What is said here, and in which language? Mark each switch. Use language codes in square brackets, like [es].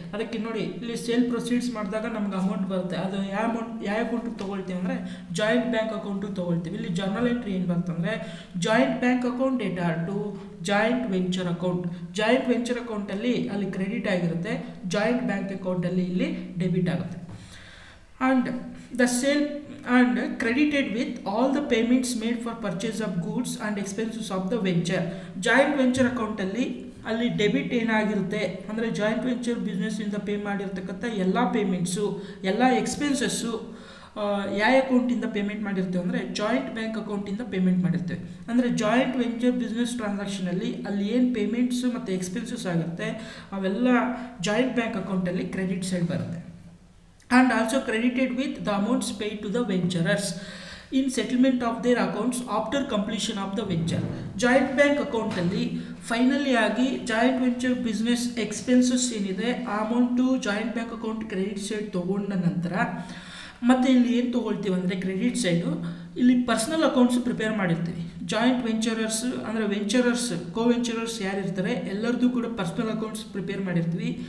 [kn] ಅದಕ್ಕೆ ನೋಡಿ ಇಲ್ಲಿ ಸೇಲ್ ಪ್ರೊಸೀಡ್ಸ್ ಮಾಡಿದಾಗ ನಮ್ಗೆ ಅಮೌಂಟ್ ಬರುತ್ತೆ. ಅದು ಯಾವ ಅಕೌಂಟಿಗೆ ತೊಗೊಳ್ತೀವಿ ಅಂದರೆ ಜಾಯಿಂಟ್ ಬ್ಯಾಂಕ್ ಅಕೌಂಟಿಗೆ ತೊಗೊಳ್ತೀವಿ. ಇಲ್ಲಿ ಜರ್ನಲ್ ಎಂಟ್ರಿ ಏನು ಬರ್ತಂದರೆ joint bank account data to joint venture account. Joint venture ಅಕೌಂಟಲ್ಲಿ ಅಲ್ಲಿ ಕ್ರೆಡಿಟ್ ಆಗಿರುತ್ತೆ, ಜಾಯಿಂಟ್ ಬ್ಯಾಂಕ್ ಅಕೌಂಟಲ್ಲಿ ಇಲ್ಲಿ ಡೆಬಿಟ್ ಆಗುತ್ತೆ. [en] And the sale and credited with all the payments made for purchase of goods and expenses of the venture. [kn] Joint venture ಅಕೌಂಟಲ್ಲಿ ಅಲ್ಲಿ debit ಏನಾಗಿರುತ್ತೆ ಅಂದರೆ ಜಾಯಿಂಟ್ ವೆಂಚರ್ ಬಿಸ್ನೆಸ್ಸಿಂದ ಪೇ ಮಾಡಿರ್ತಕ್ಕಂಥ ಎಲ್ಲ ಪೇಮೆಂಟ್ಸು, ಎಲ್ಲ ಎಕ್ಸ್ಪೆನ್ಸಸ್ಸು ಯಾವ ಅಕೌಂಟಿಂದ ಪೇಮೆಂಟ್ ಮಾಡಿರ್ತೇವೆ ಅಂದರೆ ಜಾಯಿಂಟ್ ಬ್ಯಾಂಕ್ ಅಕೌಂಟಿಂದ ಪೇಮೆಂಟ್ ಮಾಡಿರ್ತೇವೆ. ಅಂದರೆ ಜಾಯಿಂಟ್ ವೆಂಚರ್ ಬಿಸ್ನೆಸ್ ಟ್ರಾನ್ಸಾಕ್ಷನಲ್ಲಿ ಅಲ್ಲಿ ಏನು ಪೇಮೆಂಟ್ಸು ಮತ್ತು ಎಕ್ಸ್ಪೆನ್ಸಸ್ ಆಗುತ್ತೆ ಅವೆಲ್ಲ ಜಾಯಿಂಟ್ ಬ್ಯಾಂಕ್ ಅಕೌಂಟಲ್ಲಿ ಕ್ರೆಡಿಟ್ ಸೈಡ್ ಬರುತ್ತೆ. [en] And also credited with the amounts paid to the venturers in settlement of their accounts after completion of the venture. [kn] Joint bank ಅಕೌಂಟಲ್ಲಿ finally ಆಗಿ joint venture business expenses ಏನಿದೆ ಆ amount joint bank account credit side ತೊಗೊಂಡ ನಂತರ ಮತ್ತು ಇಲ್ಲಿ ಏನು ತೊಗೊಳ್ತೀವಿ ಅಂದರೆ ಕ್ರೆಡಿಟ್ ಸೈಡು ಇಲ್ಲಿ ಪರ್ಸ್ನಲ್ ಅಕೌಂಟ್ಸ್ ಪ್ರಿಪೇರ್ ಮಾಡಿರ್ತೀವಿ. ಜಾಯಿಂಟ್ ವೆಂಚರರ್ಸ್ ಅಂದರೆ ವೆಂಚರರ್ಸ್ ಕೋವೆಂಚರರ್ಸ್ ಯಾರಿರ್ತಾರೆ ಎಲ್ಲರದ್ದು ಕೂಡ ಪರ್ಸ್ನಲ್ ಅಕೌಂಟ್ಸ್ ಪ್ರಿಪೇರ್ ಮಾಡಿರ್ತೀವಿ.